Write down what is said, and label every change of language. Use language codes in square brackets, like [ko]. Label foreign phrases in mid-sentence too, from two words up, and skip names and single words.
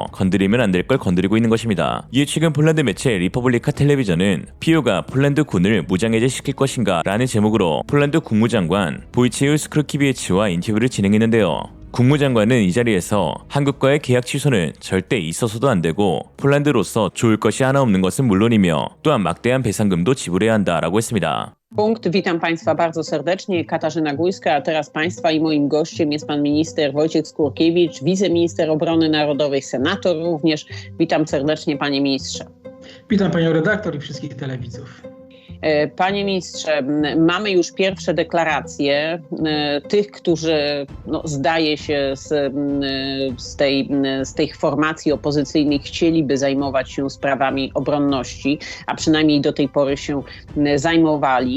[ko] 건드리면 안 될 걸 건드리고 있는 것입니다. 이에 최근 폴란드 매체 리퍼블리카 텔레비전은 피오가 폴란드 군을 무장해제시킬 것인가 라는 제목으로 폴란드 국무장관 보이치우 스크루키비에치와 인터뷰를 진행했는데요. 국무장관은 이 자리에서 한국과의 계약 취소는 절대 있어서도 안 되고 폴란드로서 좋을 것이 하나 없는 것은 물론이며 또한 막대한 배상금도 지불해야 한다라고 했습니다. [pl] Punkt. Witam Państwa bardzo serdecznie. Katarzyna Gujska, a teraz Państwa i moim gościem jest Pan Minister Wojciech Skurkiewicz, wiceminister obrony narodowej, senator również. Witam serdecznie, Panie Ministrze. Witam Panią redaktor i wszystkich telewidzów. Panie ministrze, mamy już pierwsze deklaracje tych, którzy zdaje się z tej formacji opozycyjnej chcieliby zajmować się sprawami obronności, a przynajmniej do tej pory się zajmowali.